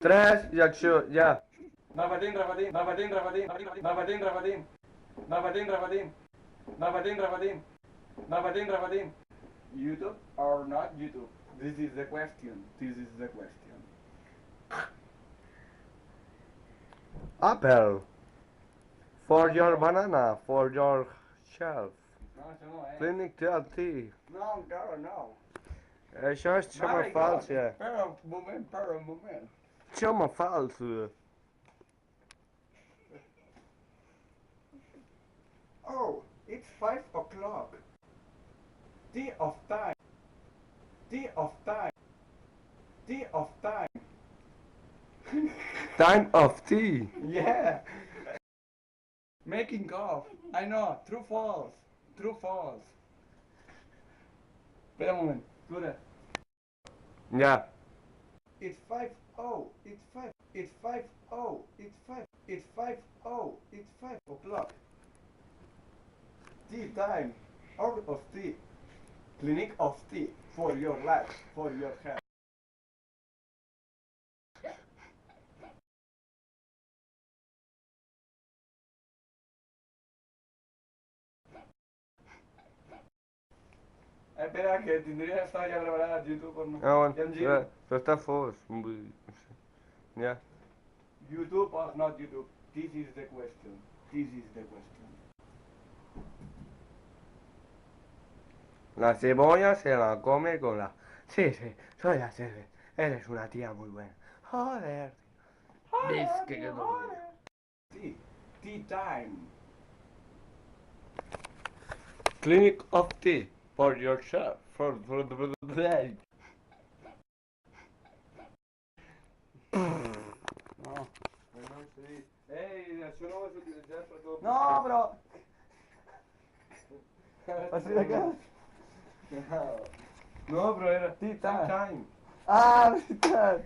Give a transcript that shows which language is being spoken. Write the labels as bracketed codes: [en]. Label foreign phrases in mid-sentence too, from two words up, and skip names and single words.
[ca] 3 i acció, ja. Repetint, repetint, repetint, repetint, repetint, repetint, repetint, repetint, repetint, repetint, repetint, repetint. [en] YouTube or not YouTube? This is the question. This is the question. Apple. For your banana, for your shelf. [ca] No, això no és. [en] Clinic tea. [ca] No, encara no. Això és xoma falsa. Espera un moment, espera un moment. Xoma falsa. [en] Oh, it's 5 o'clock. Tea of time. Tea of time. Tea of time. Time of tea. Yeah. Making of. I know. True, false. True, false. [ca] Espera un moment. Dura. Ja. [en] It's 5 oh. It's 5. It's 5 oh. It's 5. It's 5 oh. It's 5 o'clock. Tea time. Out of tea. Clinic of tea. For your life. For your health. [ca] Espera, que tindria que estar ja preparat a YouTube o no. Ah, bueno. Ja em giro. Però està fos. Vull dir, no sé. Ja. [en] YouTube or not YouTube? This is the question. This is the question. [es] La cebolla se la come con la... Sí, soy la Cebe. Eres una tía muy buena. Joder. Dice que quedó bien. [en] Tea time. Clinic of tea. For yourself. For the... [ca] No, ei, això no ho has utilitzat per tot. No, però... Així de cas? No, però era [en] tea time. [ca] Ah, veritat!